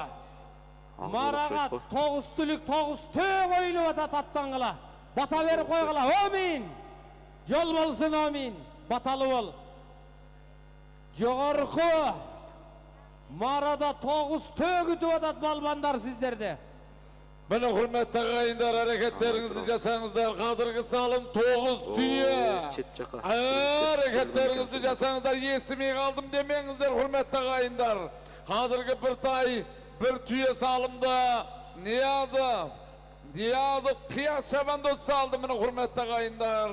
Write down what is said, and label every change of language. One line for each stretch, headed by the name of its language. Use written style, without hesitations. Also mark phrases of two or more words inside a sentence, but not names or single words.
Kyrgyz: Марага 9 түлүк 9 төө коюлуп атат аттангыла. Бата берип койгула. Амин. Жол болсун, амин. Баталы бол. Жогорку. Марада 9 төгүтүп атат балбандар сиздерде.
Kazakh: Міне құрметті ағайындар, әрекеттеріңізді жасаңыздар. Қазіргі салым 9 түйе. Чет жақа. Әрекеттеріңізді жасаңыздар. Естімей қалдым демеңіздер, құрметті ағайындар. Қазіргі бір тай, бір түйе салымды. Ниязов Кыяс шабандоз салды, міне құрметті ағайындар.